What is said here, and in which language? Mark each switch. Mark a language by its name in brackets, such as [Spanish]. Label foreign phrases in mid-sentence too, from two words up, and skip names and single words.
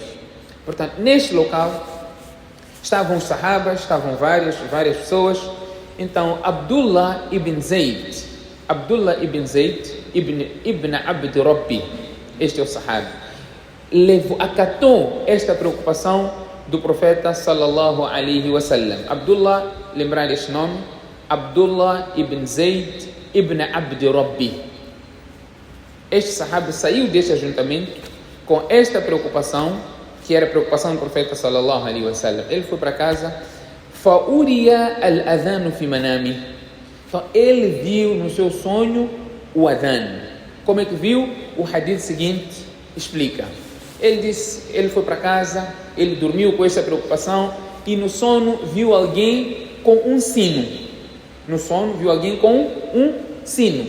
[Portuguese] Portanto, neste local estavam os sahabas, estavam várias pessoas. Então, Abdullah ibn Zayd ibn Abd Rabbi, este é o sahaba, acatou esta preocupação do profeta [Arabic] صلى الله عليه وسلم. [Portuguese] Abdullah, lembrar este nome, Abdullah ibn Zayd ibn Abd Rabbi. Este sahaba saiu deste ajuntamento com esta preocupação, que era a preocupação do profeta [Arabic] صلى الله عليه وسلم. [Portuguese] Ele foi para casa, [Arabic] فأري الأذان في منامي. [Portuguese] Então ele viu no seu sonho o adhan. Como é que viu? O hadith seguinte explica. Ele disse, ele foi para casa, ele dormiu com essa preocupação e no sono viu alguém com um sino. No sono viu alguém com um sino.